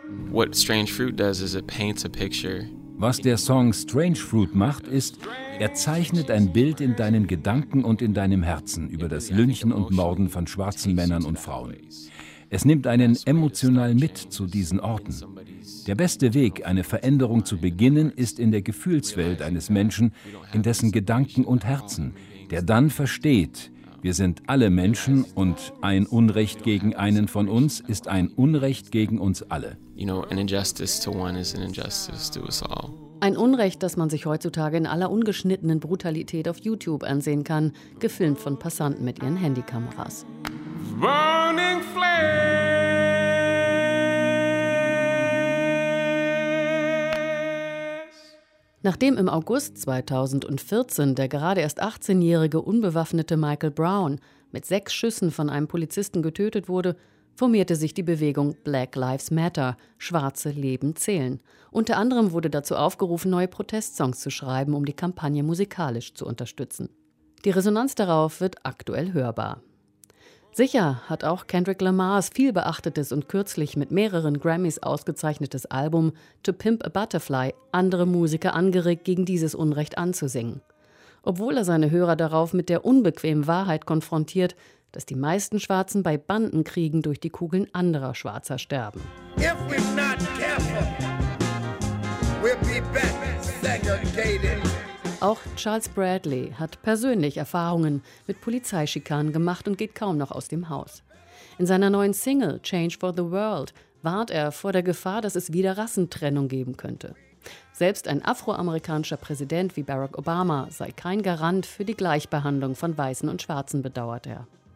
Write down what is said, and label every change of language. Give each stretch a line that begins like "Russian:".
English: What Strange Fruit does is it paints a picture.
German: Was der Song Strange Fruit macht, ist, er zeichnet ein Bild in deinen Gedanken und in deinem Herzen über das Lynchen und Morden von schwarzen Männern und Frauen. Es nimmt einen emotional mit zu diesen Orten. Der beste Weg, eine Veränderung zu beginnen, ist in der Gefühlswelt eines Menschen, in dessen Gedanken und Herzen, der dann versteht, wir sind alle Menschen und ein Unrecht gegen einen von uns ist ein Unrecht gegen uns alle.
English: You know, an injustice to one is an injustice to us all.
German: Ein Unrecht, das man sich heutzutage in aller ungeschnittenen Brutalität auf YouTube ansehen kann, gefilmt von Passanten mit ihren Handykameras.
English: burning flames.
German: Nachdem im August 2014 der gerade erst 18-jährige unbewaffnete Michael Brown mit 6 Schüssen von einem Polizisten getötet wurde, formierte sich die Bewegung Black Lives Matter, Schwarze Leben zählen. Unter anderem wurde dazu aufgerufen, neue Protestsongs zu schreiben, um die Kampagne musikalisch zu unterstützen. Die Resonanz darauf wird aktuell hörbar. Sicher hat auch Kendrick Lamars viel beachtetes und kürzlich mit mehreren Grammys ausgezeichnetes Album To Pimp a Butterfly andere Musiker angeregt, gegen dieses Unrecht anzusingen. Obwohl er seine Hörer darauf mit der unbequemen Wahrheit konfrontiert, dass die meisten Schwarzen bei Bandenkriegen durch die Kugeln anderer Schwarzer sterben.
English: If we're not careful, we'll be back segregated.
German: Auch Charles Bradley hat persönlich Erfahrungen mit Polizeischikanen gemacht und geht kaum noch aus dem Haus. In seiner neuen Single Change for the World warnt er vor der Gefahr, dass es wieder Rassentrennung geben könnte. Selbst ein afroamerikanischer Präsident wie Barack Obama sei kein Garant für die Gleichbehandlung von Weißen und Schwarzen, bedauert er.